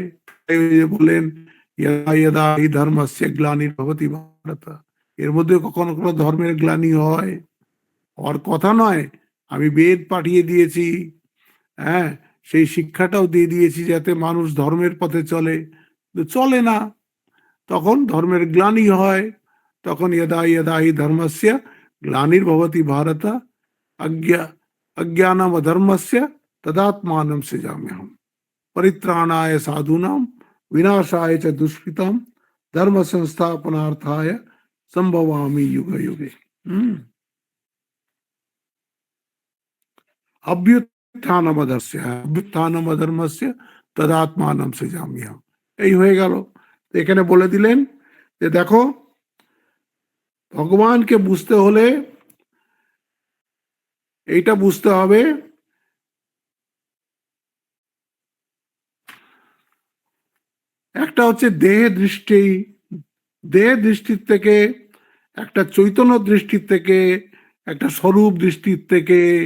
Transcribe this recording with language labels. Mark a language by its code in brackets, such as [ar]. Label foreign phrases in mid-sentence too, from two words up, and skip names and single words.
[bn] বলেন [sa] ইয়দা ইয়দা হি ধর্মস্য গ্লানির্ভবতি ভারত, [bn] এর মধ্যে কখনো কখনো ধর্মের গ্লানি হয়। ওর কথা নয়, আমি বেদ পাঠিয়ে দিয়েছি, হ্যাঁ, সেই শিক্ষাটাও দিয়ে দিয়েছি যাতে মানুষ ধর্মের পথে চলে, চলে না, তখন ধর্মের গ্লানি হয়। [sa] তখন ইয়দা ইয়দা হি ধর্মস্য গ্লানির্ভবতি ভারত अज्ञा अज्ञानम अधर्मस्य तदात्मानं सृजाम्यहम् परित्राणाय साधूनां विनाशाय च दुष्कृतां धर्म संस्थापनार्थाय संभवामि युगे युगे। अभ्युत्थानम अभ्युत्थानम अधर्मस्य तदात्मानं सृजाम्यहम्। [bn] এই হয়ে গেল। এখানে বলে দিলেন যে দেখো, ভগবানকে বুঝতে হলে এইটা বুঝতে হবে একটা হচ্ছে দেহ দৃষ্টির থেকে, একটা চৈতন্য দৃষ্টির থেকে, একটা স্বরূপ দৃষ্টির থেকে।